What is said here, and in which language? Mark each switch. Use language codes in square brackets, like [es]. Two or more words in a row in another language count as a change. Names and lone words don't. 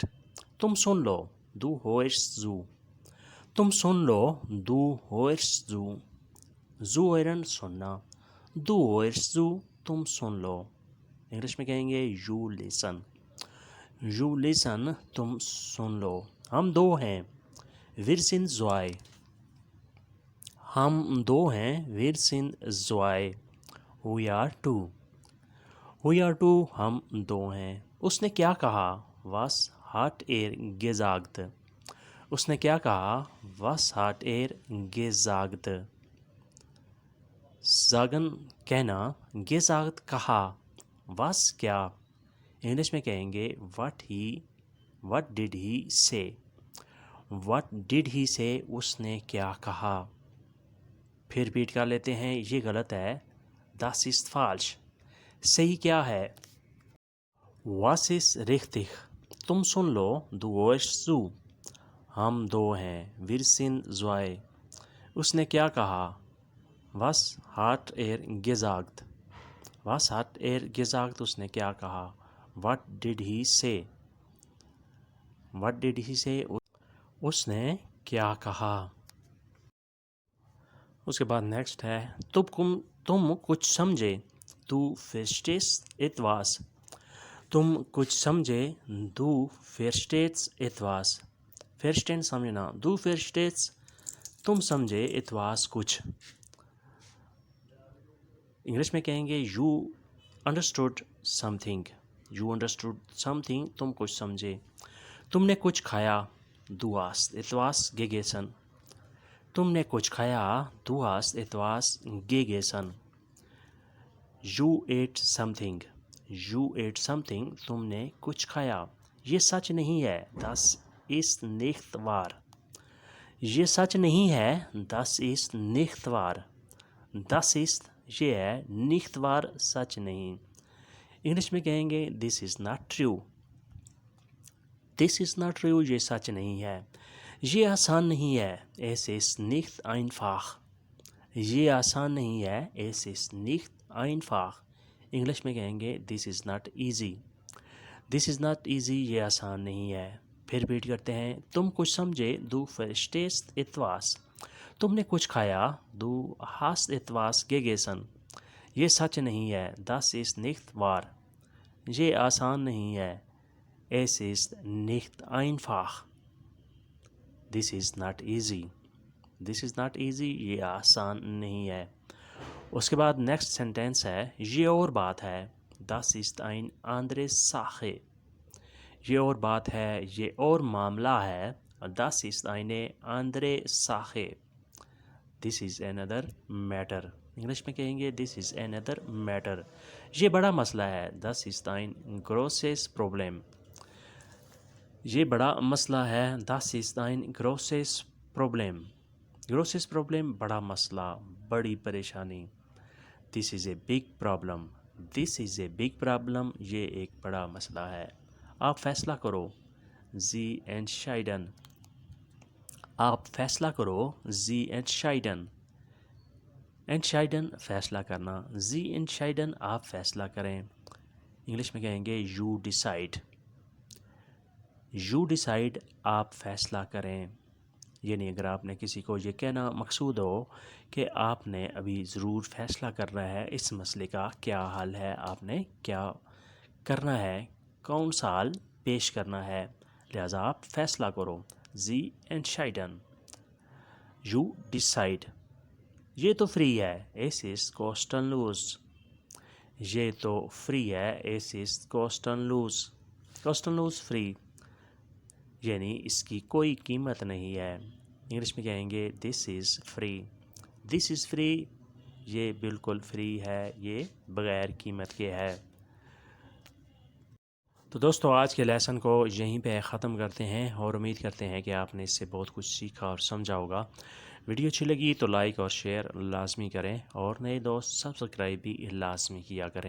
[ur] تم سن لو، [de] du hörst zu, [ur] تم سن لو، [de] du hörst zu, zuhören [ur] سننا، [de] du hörst zu, [ur] تم سن لو۔ انگلش میں کہیں گے [en] you listen, you listen, [ur] تم سن لو۔ ہم دو ہیں، [de] wir sind zwei، [ur] ہم دو ہیں، [de] wir sind zwei، [en] we are two، we are two، [ur] ہم دو ہیں۔ اس نے کیا کہا، [de] was hat gesagt، [ur] اس نے کیا کہا، [de] was hat gesagt۔ sagen کہنا، gesagt کہا، was کیا۔ [ur] انگلش میں کہیں گے [en] what did he say، what did he say، [ur] اس نے کیا کہا۔ پھر ریپیٹ کر لیتے ہیں، یہ غلط ہے، [de] das ist falsch۔ [ur] صحیح کیا ہے، [de] was ist richtig۔ [ur] تم سن لو، [de] du hörst zu، [ur] ہم دو ہیں، [de] wir sind zwei۔ [ur] اس نے کیا کہا، [de] was hat gesagt، was hat gesagt، [ur] اس نے کیا کہا۔ [en] what did he say، what did he say، [ur] اس نے کیا کہا۔ اس کے بعد نیکسٹ ہے تم کچھ سمجھے، [de] du verstehst etwas، [ur] تم کچھ سمجھے، [de] du verstehst etwas۔ verstehen سمجھنا، du verstehst، [ur] تم سمجھے، etwas کچھ۔ انگلش میں کہیں گے [en] you understood something، you understood something، [ur] تم کچھ سمجھے۔ تم نے کچھ کھایا، [de] du hast etwas gegessen، [ur] تم نے کچھ کھایا، [de] du hast etwas gegessen۔ [en] you ate something، you ate something، [ur] تم نے کچھ کھایا۔ یہ سچ نہیں ہے، [de] das ist nicht wahr، [ur] یہ سچ نہیں ہے، [de] das ist nicht wahr، das ist [ur] یہ ہے، [de] nicht wahr [ur] سچ نہیں۔ انگلش میں کہیں گے [en] this is not true، this is not true، [ur] یہ سچ نہیں ہے۔ یہ آسان نہیں ہے، [de] es ist nicht einfach، [ur] یہ آسان نہیں ہے، [de] es ist nicht einfach۔ [ur] انگلش میں کہیں گے [en] this is not easy، this is not easy، [ur] یہ آسان نہیں ہے۔ پھر ریپیٹ کرتے ہیں، تم کچھ سمجھے، [de] du verstehst etwas، [ur] تم نے کچھ کھایا، [de] du hast etwas gegessen۔ [ur] یہ سچ نہیں ہے، [de] das ist nicht wahr، [ur] یہ آسان نہیں ہے، [de] es ist nicht einfach۔ [en] this is not easy، this is not easy، [ur] یہ آسان نہیں ہے۔ اس کے بعد [en] next sentence [ur] ہے، یہ اور بات ہے، [de] das ist eine andere Sache، [ur] یہ اور بات ہے، یہ اور معاملہ ہے، [de] das ist eine andere Sache، [en] this is another matter۔ [ur] انگلش میں کہیں گے [en] this is another matter، [ur] یہ بڑا مسئلہ ہے، [de] das ist ein großes Problem، [ur] یہ بڑا مسئلہ ہے، [de] das ist ein großes Problem، großes Problem [ur] بڑا مسئلہ، بڑی پریشانی۔ [en] this is a big problem، this is a big problem، [ur] یہ ایک بڑا مسئلہ ہے۔ آپ فیصلہ کرو، [de] Sie entscheiden، [ur] آپ فیصلہ کرو، [de] Sie entscheiden، entscheiden [ur] فیصلہ کرنا، [de] Sie entscheiden [ur] آپ فیصلہ کریں۔ انگلش میں کہیں گے [en] you decide، you decide [ur] آپ فیصلہ کریں۔ یعنی اگر آپ نے کسی کو یہ کہنا مقصود ہو کہ آپ نے ابھی ضرور فیصلہ کرنا ہے اس مسئلے کا، کیا حل ہے، آپ نے کیا کرنا ہے، کون سا حل پیش کرنا ہے، لہٰذا آپ فیصلہ کرو، [de] Sie entscheiden، [en] you decide۔ [ur] یہ تو فری ہے، [de] es ist kostenlos، [ur] یہ تو فری ہے، [de] es ist kostenlos، kostenlos [ur] فری، یعنی اس کی کوئی قیمت نہیں ہے۔ انگلش میں کہیں گے [en] this is free، this is free، [ur] یہ بالکل فری ہے، یہ بغیر قیمت کے ہے۔ تو دوستو آج کے لیسن کو یہیں پہ ختم کرتے ہیں اور امید کرتے ہیں کہ آپ نے اس سے بہت کچھ سیکھا اور سمجھا ہوگا۔ ویڈیو اچھی لگی تو لائک اور شیئر لازمی کریں اور نئے دوست سبسکرائب بھی لازمی کیا کریں۔